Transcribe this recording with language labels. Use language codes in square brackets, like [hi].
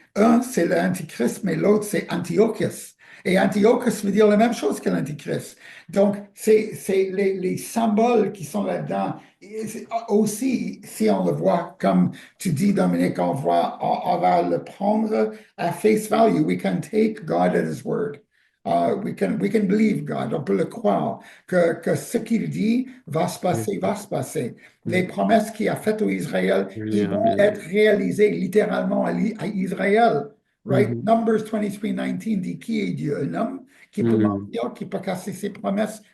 [fr] Un, c'est l'Antichrist, mais l'autre, c'est Antiochus. Et Antiochus veut dire la même chose que l'Antichrist. Donc, c'est les symboles qui sont là-dedans. Aussi, si on le voit, comme tu dis, Dominique, on va le prendre à [en] face value. We can take God at his word. We can believe God. [fr] On peut le croire que ce qu'il dit va se passer, va se passer. Les promesses qu'il a faites au Israël, ils vont être réalisées littéralement à Israël. Right? Numbers 23:19 dit qui est Dieu? Un homme qui peut mentir, qui peut casser ses promesses?